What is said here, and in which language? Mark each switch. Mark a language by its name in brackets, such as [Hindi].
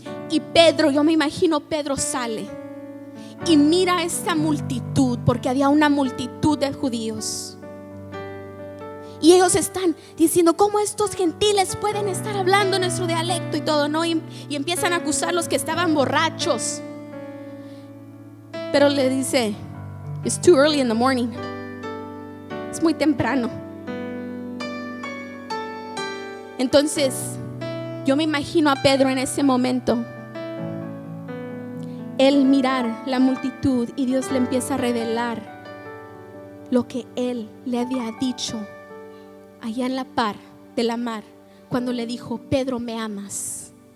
[Spanish] Y Pedro, yo me imagino, Pedro sale y mira a esta multitud, porque había una multitud de judíos. Y ellos están diciendo: ¿cómo estos gentiles pueden estar hablando nuestro dialecto y todo, ¿no? Y empiezan a acusar a los que estaban borrachos. Pero le dice: [English] it's too early in the morning. [Spanish] Es muy temprano. Entonces yo me imagino a Pedro en ese momento, él mirar la multitud, y Dios le empieza a revelar lo que él le había dicho allá en la par de la mar, cuando le dijo: Pedro, ¿me amas?